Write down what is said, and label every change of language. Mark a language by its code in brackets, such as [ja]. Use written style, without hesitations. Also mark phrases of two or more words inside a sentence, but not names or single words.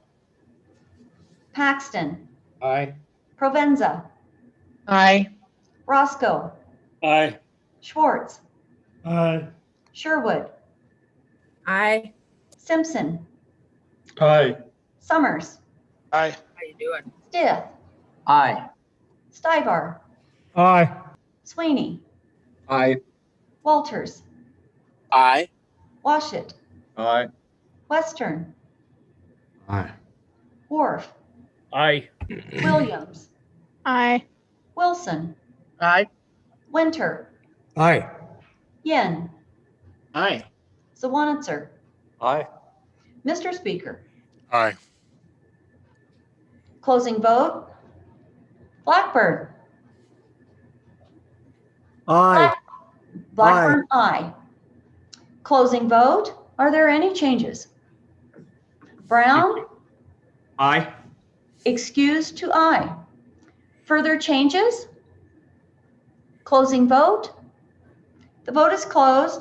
[en] Paxton. Aye. Provenza. Aye. Roscoe. Aye. Schwartz. Aye. Sherwood. Aye. Simpson. Aye. Summers. Aye. How you doing? Stith. Aye. Stivar. Aye. Sweeney. Aye. Walters. Aye. Washit. Aye. Western. Aye. Worf. Aye. Williams. Aye. Wilson. Aye. Winter. Aye. Yin. Aye. Zawanitzer. Aye. Mr. Speaker. Aye. Closing vote. Blackburn. Aye. Blackburn, aye. Closing vote. Are there any changes? Brown, Aye. excused to aye. Further changes? Closing vote. The vote is closed.